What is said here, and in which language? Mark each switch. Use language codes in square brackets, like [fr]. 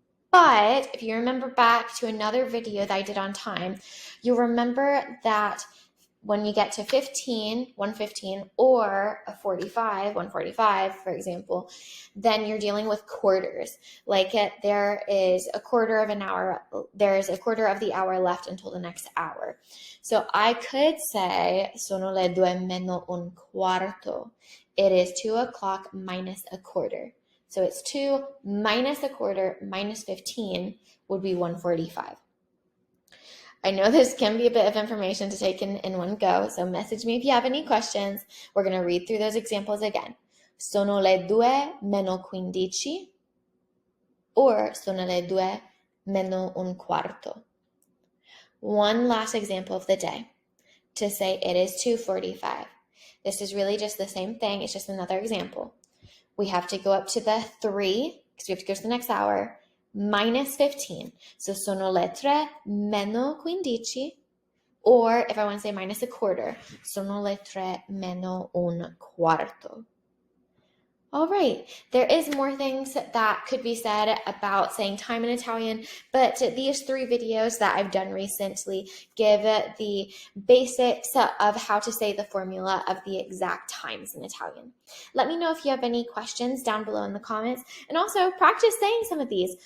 [en] But if you remember back to another video that I did on time, you'll remember that when you get to 1:15, or a 1:45, for example, then you're dealing with quarters. Like there is a quarter of an hour, there's a quarter of the hour left until the next hour. So I could say, [it] sono le due meno un quarto. [en] It is 2 o'clock minus a quarter. So it's 2 minus a quarter minus 15 would be 1:45. I know this can be a bit of information to take in one go, so message me if you have any questions. We're going to read through those examples again. [it] Sono le due meno 15, or sono le due meno un quarto. [en] One last example of the day. To say it is 2:45. This is really just the same thing. It's just another example. We have to go up to the 3, because we have to go to the next hour, minus 15. So [it] sono le tre meno 15, [en] or if I want to say minus a quarter, [it] sono le tre meno un quarto. [en] All right, there is more things that could be said about saying time in Italian, but these 3 videos that I've done recently give the basics of how to say the formula of the exact times in Italian. Let me know if you have any questions down below in the comments, and also practice saying some of these.